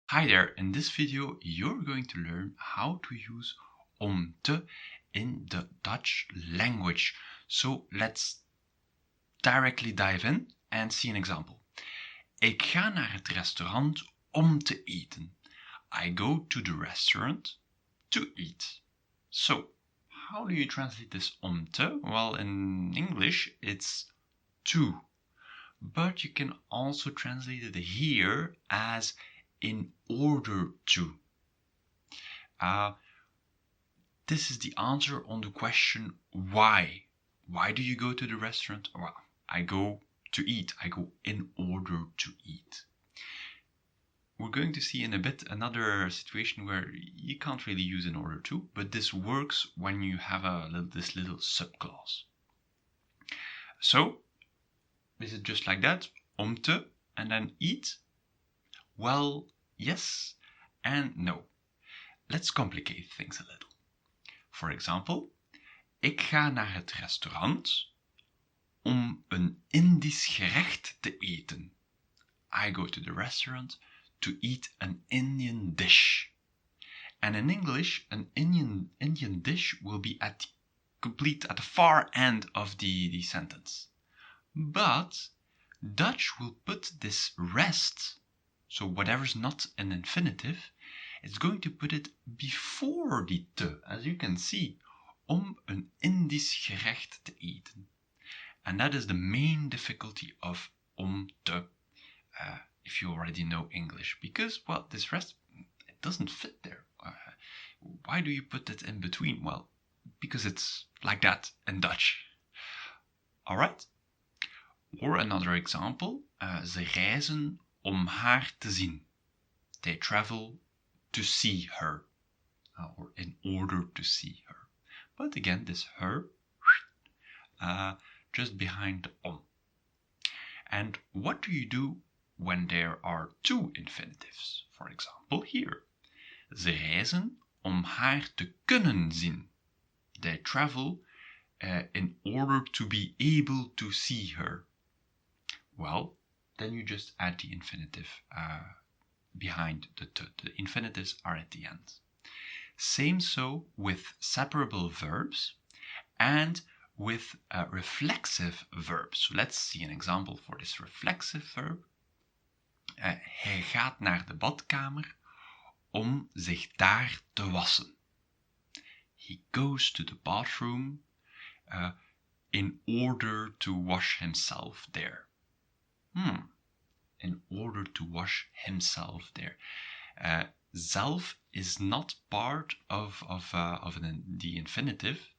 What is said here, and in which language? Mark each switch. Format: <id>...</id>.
<en>Hi there, in this video you're going to learn how to use om te in the Dutch language. So let's directly dive in and see an example.</en> <nl>Ik ga naar het restaurant om te eten.</nl> <en>I go to the restaurant to eat. So, how do you translate this om te? Well, in English it's to, but you can also translate it here as in order to. This is the answer on the question why. Why do you go to the restaurant? Well, I go to eat. I go in order to eat. We're going to see in a bit another situation where you can't really use in order to, but this works when you have this little subclause. So, is it just like that? Om te and then eat? Well, yes and no. Let's complicate things a little. For example,</en> <nl>ik ga naar het restaurant om een Indisch gerecht te eten.</nl> <en>I go to the restaurant to eat an Indian dish. And in English, an Indian dish will be at the far end of the sentence. But Dutch will put this rest, so whatever's not an infinitive, it's going to put it before the te, as you can see,</en> <nl>om een Indisch gerecht te eten.</nl> <en>And that is the main difficulty of om te, if you already know English, because, well, this rest, it doesn't fit there. Why do you put it in between? Well, because it's like that in Dutch. All right? Or another example,</en> <nl>ze reizen om haar te zien.</nl> <en>They travel to see her, or in order to see her. But again, this her, just behind the om. And what do you do when there are two infinitives? For example, here.</en> <nl>Ze reizen om haar te kunnen zien.</nl> <en>They travel in order to be able to see her. Well, then you just add the infinitive behind the te. The infinitives are at the end. Same so with separable verbs and with reflexive verbs. So let's see an example for this reflexive verb.</en> <nl>Hij gaat naar de badkamer om zich daar te wassen.</nl> <en>He goes to the bathroom in order to wash himself there. In order to wash himself there. Zelf is not part of the infinitive.</en>